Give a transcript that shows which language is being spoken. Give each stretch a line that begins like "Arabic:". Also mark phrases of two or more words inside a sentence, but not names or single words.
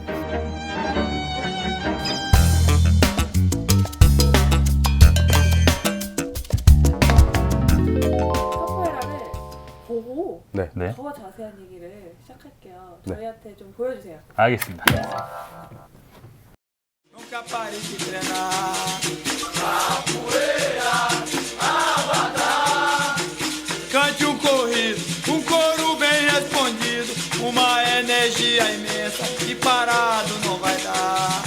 Korean: 카포에라를 보고 네, 네, 더 자세한 얘기를 시작할게요. 네. 저희한테 좀 보여주세요. 알겠습니다.
Portuguese: Nunca pare de treinar. Capoeira, abadá. Cante corrido, coro bem respondido. Uma energia imensa que parado não vai dar.